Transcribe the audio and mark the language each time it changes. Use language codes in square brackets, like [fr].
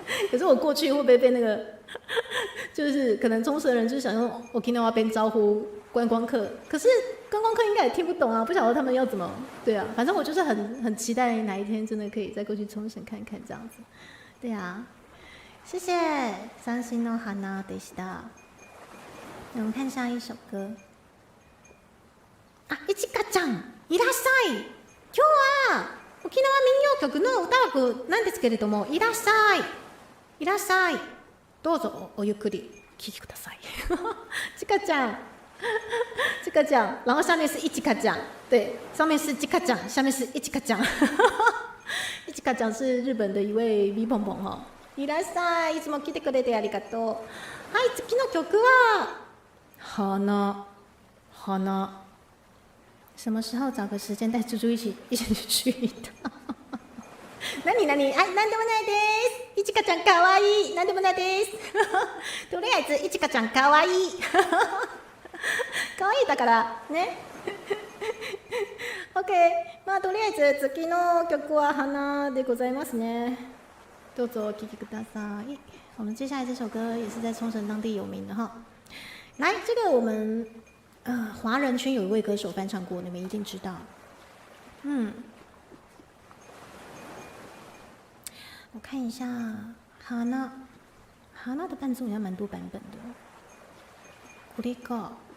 [zh] 可是我过去会不会被那个，就是可能冲绳人就是想用 Okinawa 边招呼观光客，可是观光客应该也听不懂啊，不晓得他们要怎么，对啊，反正我就是很期待哪一天真的可以再过去冲绳看看这样子，对啊，谢谢 [ja] 三星の花でした。 [zh] 我们看下一首歌。 [ja] あ、いちかちゃん、いらっしゃい。今日は沖縄民謡曲の歌枠なんですけれども、いらっしゃい。いらっしゃい。どうぞおゆっくり聴きください。ちかちゃん。 [zh] ちかちゃん，然后下面是一ちかちゃん，对，上面是ちかちゃん，下面是一ちかちゃん。一ちかちゃん是日本的一位 V ポンポン哈。 [ja] いらっしゃい。いつも来てくれてありがとう。はい、次の曲は花。花。 [zh] 什么时候找个时间带猪猪一起去一趟？ [ja] 何何？はい、なんでもないです。いちかちゃんかわいい。なんでもないです。とりあえずいちかちゃんかわいい。可愛いだからね。OK。まあとりあえず次の曲は花でございますね。どうぞお聴きください。 [zh] 我们接下来这首歌也是在冲绳当地有名的哈。来，这个我们华人圈有一位歌手翻唱过，你们一定知道。我看一下花的伴奏好像蛮多版本的。 [ja] これか。